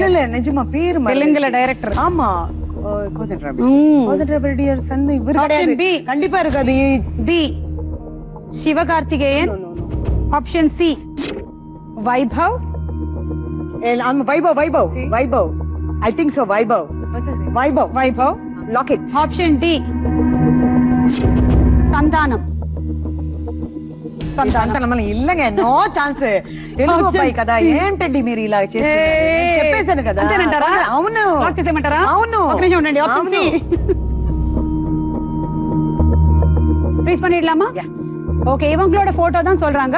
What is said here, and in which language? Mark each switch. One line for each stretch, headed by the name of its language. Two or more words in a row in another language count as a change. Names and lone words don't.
Tamil: இல்ல நிஜமா பேர் தெலுங்குல டைரக்டர். ஆமா, கோதண்டராமரெட்டியார் சன் இவர் கிடையாது. பி கண்டிப்பா இருக்காது. பி சிவகார்த்திகேயன்.
English: option C
Tamil: வைபவ். வைபவ்.
English: I think so.
Tamil: வைபவ். Lockett.
English: option D
Tamil: சந்தானம். இல்லங்க,
English: no chance.
Telugu: తెలుగు అబ్బాయి కదా, ఏంటండి మీరు ఇలా చేస్తున్నారు? చెప్పేశాను కదా. అవును, అవును.
English: option C.
Tamil: ஃப்ரீஸ் பண்ணிடலாமா? ஓகே, இவங்களோட போட்டோ தான் சொல்றாங்க.